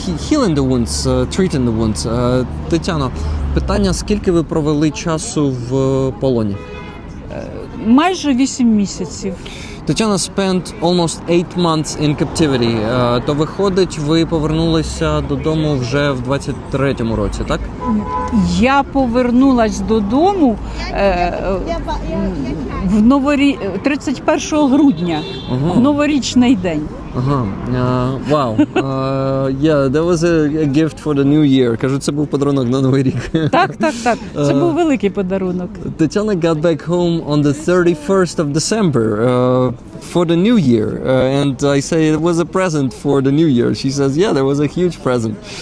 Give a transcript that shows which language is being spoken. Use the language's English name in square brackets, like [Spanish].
[English] Healing the wounds, treating the wounds. [Ukrainian] Тетяно, питання, скільки ви провели часу в полоні? Майже 8 місяців. [English] Tana spent almost 8 months in captivity. [Ukrainian] То виходить, ви повернулися додому вже в 23-му році, так? Я повернулась додому в 31 грудня, в новорічний день. [English] Wow. That was a gift for the new year. [Ukrainian] Кажуть, це був подарунок на Новий рік. Так. Це був великий подарунок. [English] Tana got back home on the 31st of December for the new year. And I say it was a present for the new year. She says, yeah, there was a huge present.